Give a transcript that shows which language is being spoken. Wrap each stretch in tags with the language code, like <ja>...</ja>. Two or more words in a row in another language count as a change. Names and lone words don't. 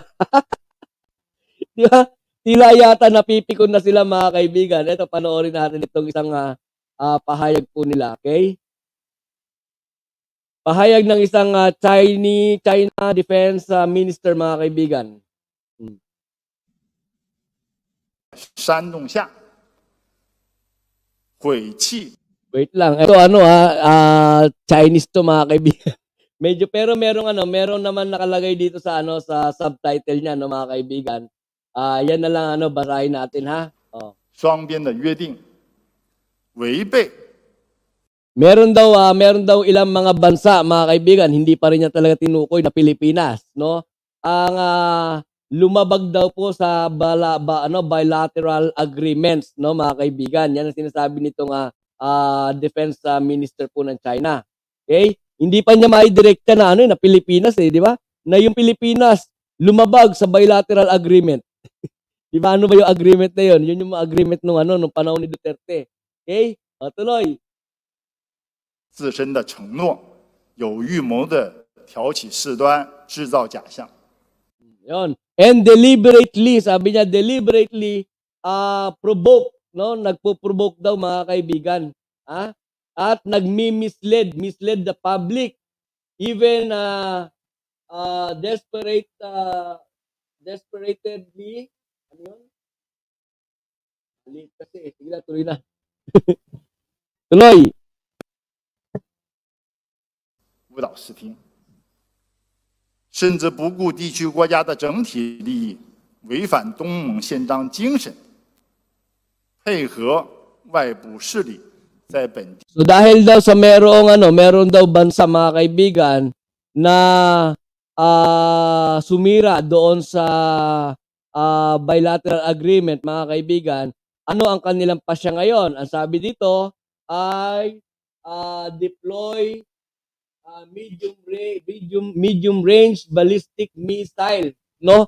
<tl>Di ba? Tila yata napipikon na sila mga kaibigan. Ito, panoorin natin itong isang pahayag po nila. Okay? Pahayag ng isang China</tl> <en>Defense Minister</en> <tl>mga kaibigan.</tl> <zh>煽动下，毁弃</zh> <tl>Wait lang. Ito Chinese to mga kaibigan. Medyo pero meron naman nakalagay dito sa sa subtitle niya no mga kaibigan. Yan na lang basahin natin ha. Oh.</tl> <zh>双边的约定，违背</zh> <tl>Meron daw ilang mga bansa mga kaibigan, hindi pa rin niya talaga tinukoy na Pilipinas, no? Ang lumabag daw po sa</tl> <en>bilateral agreements,</en> <tl>no mga kaibigan. Yan ang sinasabi nitong</tl> <en>defense minister</en> <tl>po ng China. Okay? Hindi pa niya maidirekta na na Pilipinas di ba? Na yung Pilipinas lumabag sa</tl> <en>bilateral agreement.</en> <tl>Di ba ano ba yung agreement na yun? Yun yung agreement nung panahon ni Duterte. Okay? Tuloy.</tl> <zh>自身的承诺，有预谋的挑起事端，制造假象。</zh> <tl>Yun.</tl> <en>And deliberately,</en> <tl>sabi niya,</tl> <en>deliberately provoke, no?</en> <tl>Nagpo-provoke daw mga kaibigan.</tl> <en>At mislead the public. Even desperatedly,</en> <tl>ano yun? Mali kasi, sige na, tuloy na. Tuloy.</tl> <zh>误导视听，甚至不顾地区国家的整体利益，违反东盟宪章精神，配合外部势力在本地。</zh> <tl>So dahil daw sa meron daw bansa mga kaibigan na sumira doon sa</tl> <en>bilateral agreement</en> <tl>mga kaibigan, ano ang kanilang pasya ngayon? Ang sabi dito ay</tl> <en>deploy medium range ballistic missile,</en> <tl>no?</tl>